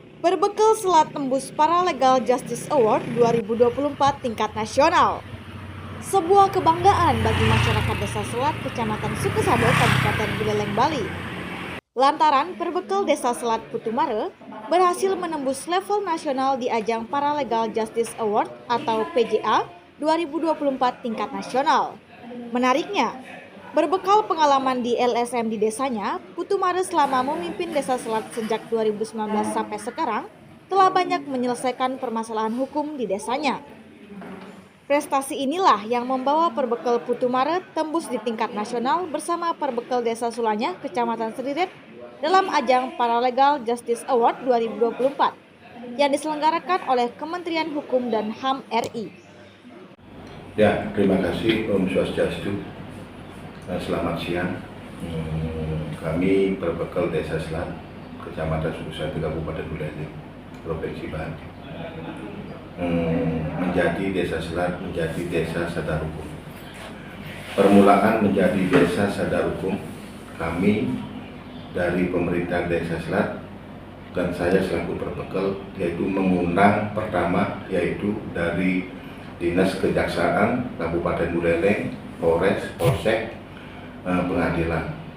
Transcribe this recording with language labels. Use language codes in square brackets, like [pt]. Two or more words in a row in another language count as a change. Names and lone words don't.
[id] Berbekal selat tembus Paralegal Justice Award 2024 tingkat nasional. Sebuah kebanggaan bagi masyarakat Desa Selat, Kecamatan Sukesado, Kabupaten Buleleng, Bali. Lantaran berbekal Desa Selat Putumare berhasil menembus level nasional di ajang Paralegal Justice Award atau PJA 2024 tingkat nasional. Menariknya, berbekal pengalaman di LSM di desanya, Putumare selama memimpin Desa Selat sejak 2019 sampai sekarang telah banyak menyelesaikan permasalahan hukum di desanya. Prestasi inilah yang membawa Perbekal Putumare tembus di tingkat nasional bersama Perbekal Desa Sulanya, Kecamatan Seriret dalam ajang Paralegal Justice Award 2024 yang diselenggarakan oleh Kementerian Hukum dan HAM RI. Ya, terima kasih [ban] Om Swastiastu. [id] Selamat siang. Kami Perbekal Desa Selat, Kecamatan Sukesado, Kabupaten Buleleng, Provinsi Bali. Menjadi Desa Selat, menjadi Desa Sadar Hukum. Permulaan menjadi Desa Sadar Hukum, kami dari pemerintah Desa Selat dan saya selaku Perbekal yaitu mengundang pertama yaitu dari Dinas Kejaksaan Kabupaten Buleleng, Polres, Polsek, pengadilan.